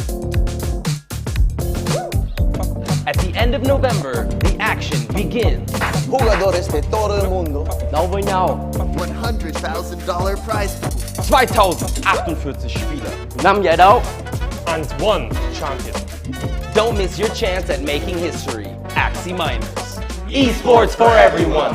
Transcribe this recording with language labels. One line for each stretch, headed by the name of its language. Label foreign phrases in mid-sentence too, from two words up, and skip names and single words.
English: At the end of November, the action begins.
Spanish: jugadores de todo el mundo.
German: Darüber hinaus
English: $100,000 prize pool.
German: 2048 Spieler. Nam Yadao.
English: And one champion. Don't miss your chance at making history. Axie Miners. Esports for everyone.